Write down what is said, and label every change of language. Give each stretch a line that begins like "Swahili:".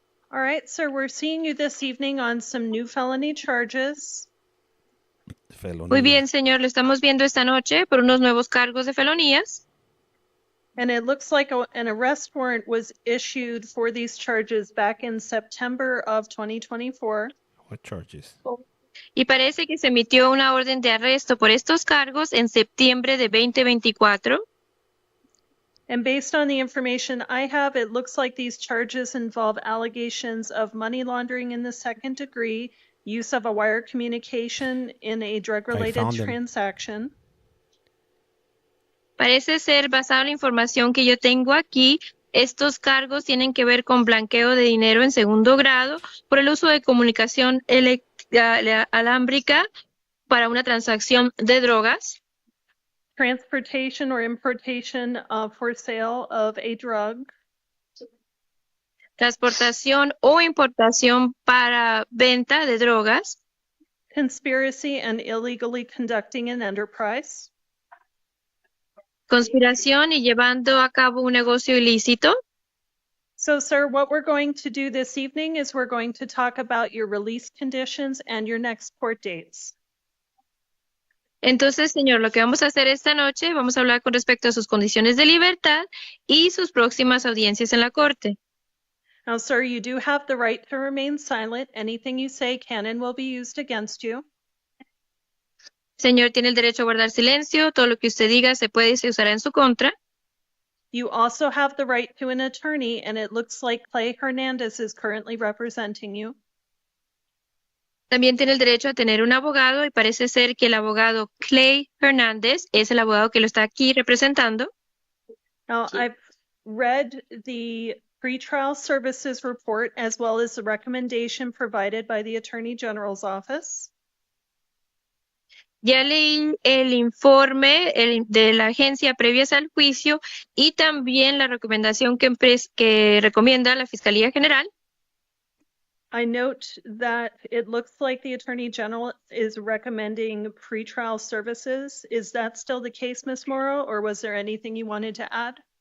English: All right, sir, we're seeing you this evening on some new felony charges.
Spanish: Muy bien, señor, lo estamos viendo esta noche por unos nuevos cargos de felonías.
English: And it looks like an arrest warrant was issued for these charges back in September of 2024. What charges?
Spanish: Y parece que se emitió una orden de arresto por estos cargos en septiembre de 2024.
English: And based on the information I have, it looks like these charges involve allegations of money laundering in the second degree, use of a wire communication in a drug-related transaction.
Spanish: Parece ser, basado en la información que yo tengo aquí, estos cargos tienen que ver con blanqueo de dinero en segundo grado por el uso de comunicación alámbrica para una transacción de drogas.
English: Transportation or importation for sale of a drug.
Spanish: Transportación o importación para venta de drogas.
English: Conspiracy and illegally conducting an enterprise.
Spanish: Conspiración y llevando a cabo un negocio ilícito.
English: So, sir, what we're going to do this evening is we're going to talk about your release conditions and your next court dates.
Spanish: Entonces, señor, lo que vamos a hacer esta noche, vamos a hablar con respecto a sus condiciones de libertad y sus próximas audiencias en la corte.
English: Now, sir, you do have the right to remain silent. Anything you say can and will be used against you.
Spanish: Señor, tiene el derecho a guardar silencio. Todo lo que usted diga se puede y se usará en su contra.
English: You also have the right to an attorney, and it looks like Clay Hernandez is currently representing you.
Spanish: También tiene el derecho a tener un abogado y parece ser que el abogado Clay Hernández es el abogado que lo está aquí representando.
English: Now, I've read the pretrial services report as well as the recommendation provided by the Attorney General's office.
Spanish: Ya leí el informe de la agencia previas al juicio y también la recomendación que recomienda la Fiscalía General.
English: I note that it looks like the Attorney General is recommending pretrial services. Is that still the case, Ms. Morrow, or was there anything you wanted to add?